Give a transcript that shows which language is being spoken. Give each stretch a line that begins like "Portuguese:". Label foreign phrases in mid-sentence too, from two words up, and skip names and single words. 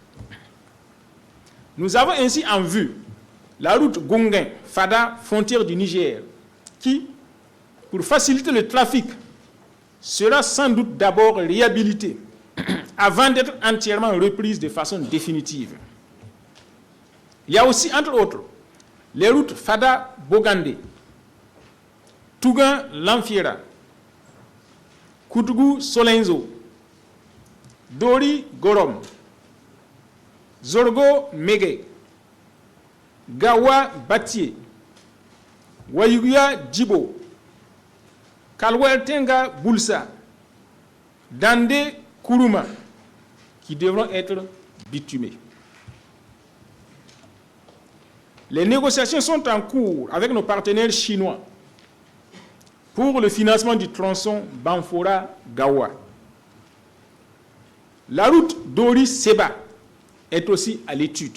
French: Nous avons ainsi en vue la route Gonguin-Fada, frontière du Niger, qui, pour faciliter le trafic, sera sans doute d'abord réhabilitée avant d'être entièrement reprise de façon définitive. Il y a aussi, entre autres, les routes Fada-Bogandé, Tougan-Lanfiera, Koutgou-Solenzo, Dori-Gorom, Zorgo-Mégué, Gawa-Batié, Wayuya-Djibo, Kalweltenga-Boulsa, Dande-Kourouma, qui devront être bitumés. Les négociations sont en cours avec nos partenaires chinois pour le financement du tronçon Banfora-Gawa. La route Dori-Seba est aussi à l'étude.